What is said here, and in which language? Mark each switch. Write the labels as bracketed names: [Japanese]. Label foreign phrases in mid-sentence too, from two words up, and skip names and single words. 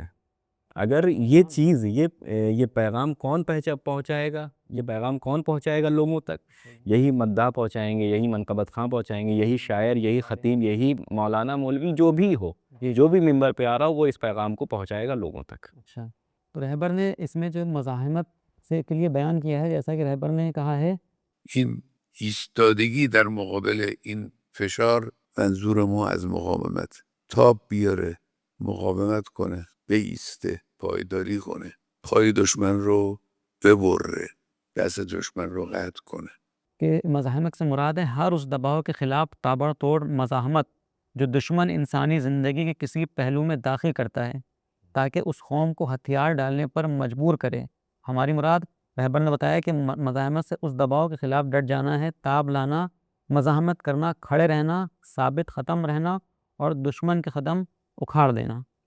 [Urdu] اگر یہ چیز یہ پیغام کون پہنچائے گا، یہ پیغام کون پہنچائے گا لوگوں تک؟ یہی مداح پہنچائیں گے، یہی منقبت خاں پہنچائیں گے، یہی شاعر، یہی خطیب، یہی مولانا، مولوی، جو بھی ہو، جو بھی ممبر پہ آ رہا ہو، وہ اس پیغام کو پہنچائے گا لوگوں تک۔ اچھا، تو رہبر نے اس میں جو مزاحمت سے کے لیے بیان کیا ہے، جیسا کہ رہبر نے کہا ہے، [Persian] این ایستادگی در مقابل این فشار منظور ما از مقاومت تاب بیاره، مقاومت کنه، بیسته، پایداری کنه، پای دشمن رو ببره، دست دشمن رو قطع کنه۔ [Urdu] کہ مزاحمت سے مراد ہے ہر اس دباؤ کے خلاف تابڑ توڑ مزاحمت جو دشمن انسانی زندگی کے کسی پہلو میں داخل کرتا ہے تاکہ اس قوم کو ہتھیار ڈالنے پر مجبور کرے۔ ہماری مراد، رہبر نے بتایا کہ مزاحمت سے اس دباؤ کے خلاف ڈٹ جانا ہے، تاب لانا، مزاحمت کرنا، کھڑے رہنا، ثابت ختم رہنا اور دشمن کے قدم اکھاڑ دینا۔